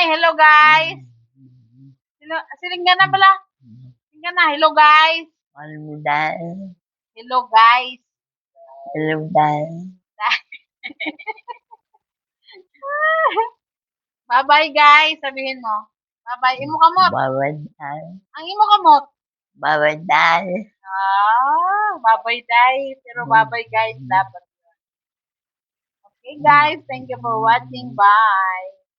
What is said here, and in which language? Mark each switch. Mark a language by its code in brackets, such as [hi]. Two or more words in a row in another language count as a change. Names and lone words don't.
[en] Hello, guys. [hil] Silinga na pala. Silinga na. [en] Hello, guys. Hello, guys. Bye-bye, guys. [tl] Sabihin mo. [en] Bye-bye. [hil] Imo kamot. Ang imo kamot. [en] Bye-bye, day. Pero bye-bye, guys. Dapat. Okay, guys. Thank you for watching. Bye.